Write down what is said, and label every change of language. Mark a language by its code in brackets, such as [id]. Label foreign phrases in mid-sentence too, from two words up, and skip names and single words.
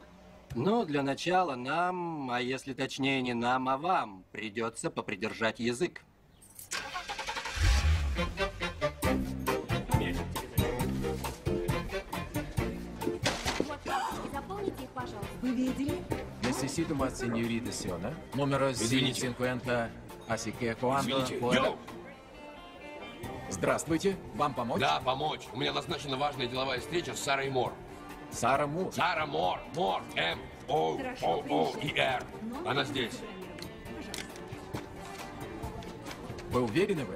[ru] Ну, для начала нам, а если точнее не нам, а вам, придется попридержать язык. Заполните их, пожалуйста. Вы видели? [es] Necesito más señorita Siona. Número [ru] Извините. [es] 50. Así que cuando [ru] Извините. [es] pueda... [ru] Йоу! Здравствуйте. Вам помочь? Да, помочь. У меня назначена важная деловая встреча с Сарой Мор. Сара Мур. Сара Мор. Мор. М-О-О-О-И-Р. Она здесь. Вы уверены в этом?